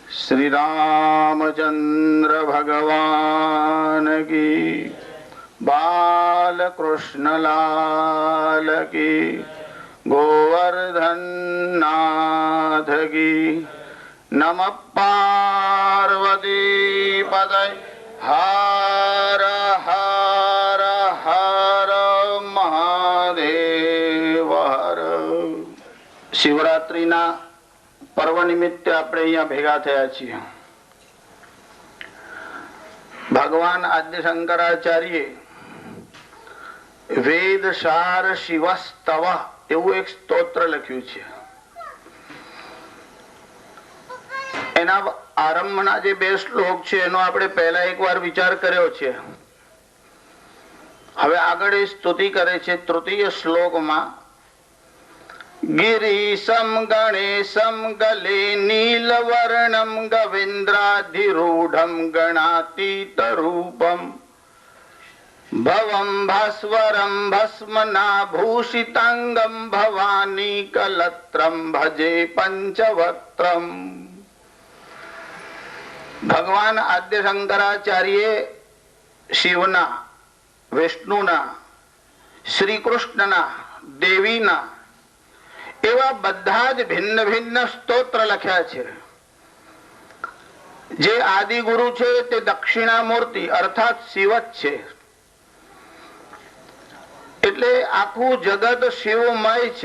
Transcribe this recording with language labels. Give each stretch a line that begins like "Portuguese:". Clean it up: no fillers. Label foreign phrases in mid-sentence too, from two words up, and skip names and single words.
Hindi: श्री रामचंद्र भगवान की, बालकृष्ण लाल की, गोवर्धन नाथ की।
Sanskrit: नमः पार्वती पतये।
Hindi: हर हर हर महादेव हर।
Gujarati: શિવરાત્રિના પર્વ નિમિત્તે આપણે અહીંયા ભેગા થયા છીએ। ભગવાન આદ્ય શંકરાચાર્ય વેદ સાર શિવસ્તવ એવું એક સ્તોત્ર લખ્યું છે। એના આરંભના જે બે શ્લોક છે એનો આપણે પહેલા એકવાર વિચાર કર્યો છે। હવે આગળ એ સ્તુતિ કરે છે। તૃતીય શ્લોકમાં
Sanskrit: गिरीशं गणेशं गले नीलवर्णं गवेन्द्राधिरूढं गणातीतरूपं भवं भास्वरं भस्मनाभूषितांगं भवानी कलत्रं भजे पंचवक्त्रम्।
Gujarati: ભગવાન આદ્ય શંકરાચાર્ય શિવના, વિષ્ણુના, શ્રી કૃષ્ણના, દેવીના એવા બધા જ ભિન્ન ભિન્ન સ્તોત્ર લખ્યા છે। જે આદિ ગુરુ છે તે દક્ષિણામૂર્તિ અર્થાત શિવ જ છે। એટલે આખું જગત શિવમય છે।